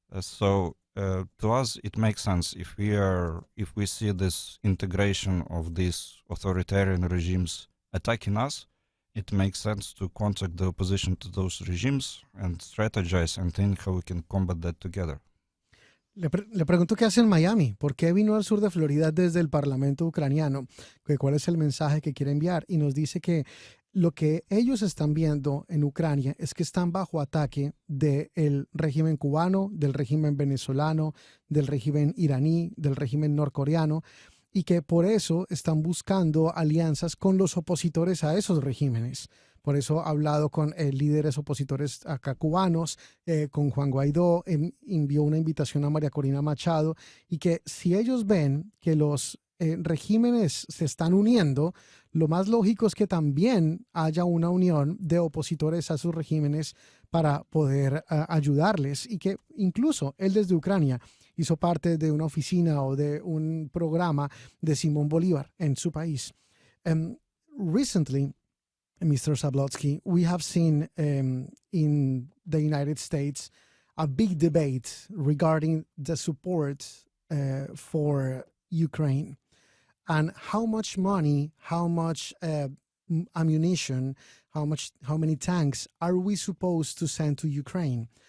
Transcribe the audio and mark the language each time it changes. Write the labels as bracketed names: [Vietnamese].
[English] So to us, it makes sense if we see this integration of these authoritarian regimes attacking us. It makes sense to contact the opposition to those regimes and strategize and think how we can combat that together. [Spanish] Le pregunto qué hace en Miami, por qué vino al sur de Florida desde el Parlamento ucraniano, cuál es el mensaje que quiere enviar, y nos dice que lo que ellos están viendo en Ucrania es que están bajo ataque del régimen cubano, del régimen venezolano, del régimen iraní, del régimen norcoreano, y que por eso están buscando alianzas con los opositores a esos regímenes. Por eso ha hablado con líderes opositores acá cubanos, con Juan Guaidó, envió una invitación a María Corina Machado, y que si ellos ven que los regímenes se están uniendo, lo más lógico es que también haya una unión de opositores a sus regímenes para poder ayudarles, y que incluso él desde Ucrania hizo parte de una oficina o de un programa de Simón Bolívar en su país. [English] Recently, Mr. Zablotsky, we have seen in the United States a big debate regarding the support for Ukraine and how much money, how much ammunition, how many tanks are we supposed to send to Ukraine?